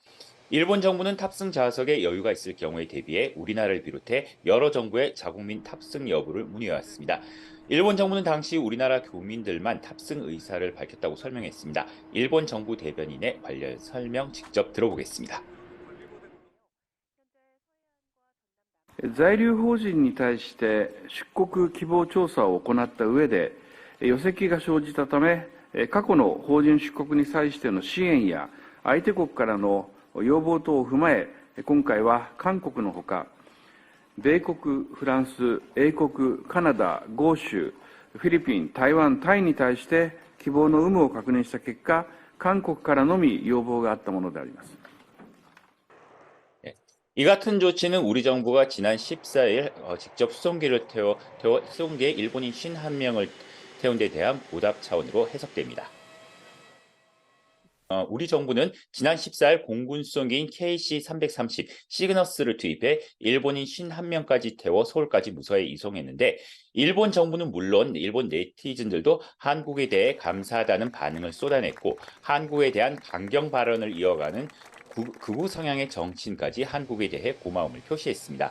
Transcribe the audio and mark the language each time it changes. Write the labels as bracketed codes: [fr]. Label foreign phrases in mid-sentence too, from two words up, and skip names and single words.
[ko] 일본 정부는 탑승 좌석에 여유가 있을 경우에 대비해 우리나라를 비롯해 여러 정부의 자국민 탑승 여부를 문의해왔습니다. 일본 정부는 당시 우리나라 교민들만 탑승 의사를 밝혔다고 설명했습니다. 일본 정부 대변인의 관련 설명 직접 들어보겠습니다. [ja] 在留邦人に対して出国希望調査を行った上で、余責が生じたため、過去の邦人出国に際しての支援や相手国からの要望等を踏まえ、今回は韓国のほか、米国、フランス、英国、カナダ、豪州、フィリピン、台湾、タイに対して希望の有無を確認した結果、韓国からのみ要望があったものであります。 [ko] 이 같은 조치는 우리 정부가 지난 14일 직접 수송기에 일본인 51명을 태운 데 대한 보답 차원으로 해석됩니다. 우리 정부는 지난 14일 공군 수송기인 KC-330 시그너스를 투입해 일본인 51명까지 태워 서울까지 무사히 이송했는데, 일본 정부는 물론 일본 네티즌들도 한국에 대해 감사하다는 반응을 쏟아냈고, 한국에 대한 강경 발언을 이어가는 극우 성향의 정치인까지 한국에 대해 고마움을 표시했습니다.